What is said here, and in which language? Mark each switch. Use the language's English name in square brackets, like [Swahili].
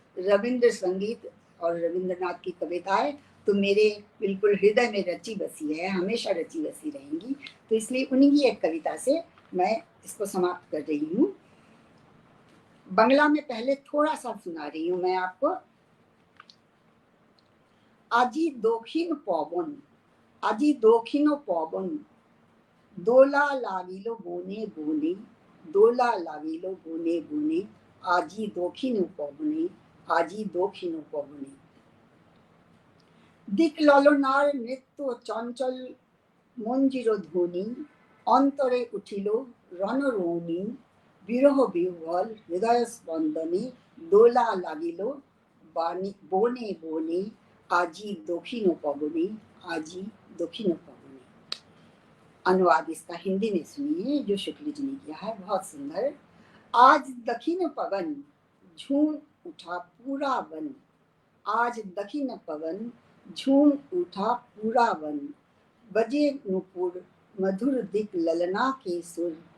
[Hindi] रविंद्र संगीत और रविंद्रनाथ की कविताएं तो मेरे बिल्कुल हृदय में रची बसी है, हमेशा रची बसी रहेंगी। तो इसलिए उन्हीं की एक कविता से मैं इसको समाप्त कर रही हूँ। बांग्ला में पहले थोड़ा सा सुना रही हूँ मैं आपको। [Bangla] আজি দক্ষিণ পবন, আজি দক্ষিণ পবন, দোলা লাগিল বনে বনে, দোলা লাগিল বনে বনে, আজি দক্ষিণ পবনে, আজি দক্ষিণ পবনে। দিক ললনার নৃত্য চঞ্চল মঞ্জির ধ্বনি, অন্তরে উঠিল রণরৌনি, বিরহ বিহ্বল হৃদয় স্পন্দনে, দোলা লাগিল বনে বনে, आजी दोखी नो पगुनी, आजी दोखी नो पगुनी। [Hindi] अनुवाद इसका हिंदी में सुनिए जो शुक्ल जी ने किया है, बहुत सुंदर। आज दखिन पवन झूम उठा पूरा वन, आज दखिन पवन झूम उठा पूरा वन, बजे नुपुर मधुर दिक ललना के सुर,